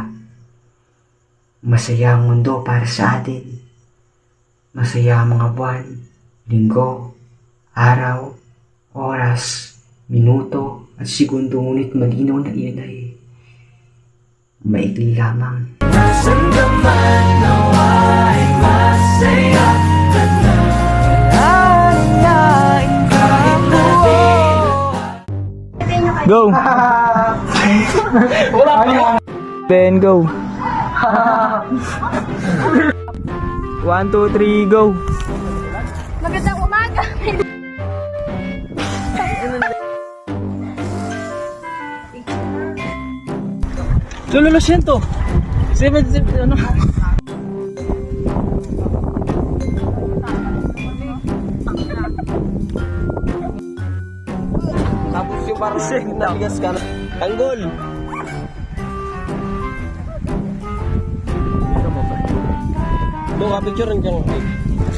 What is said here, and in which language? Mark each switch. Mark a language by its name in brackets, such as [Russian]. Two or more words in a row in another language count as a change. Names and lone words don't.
[Filipino] Masaya ang mundo para sa atin. Masaya ang mga buwan, linggo, araw, oras, minuto, at segundo, ngunit malinaw na iyon ay maikli lamang. [English] Go! Then go! 1, 2, 3, go! [Filipino] Magandang umaga! Lolo, [Spanish] lo siento! [Filipino] 7, ano? Tapos yung parang naligas ka na. Tanggol! Doon ka picture rin dyan.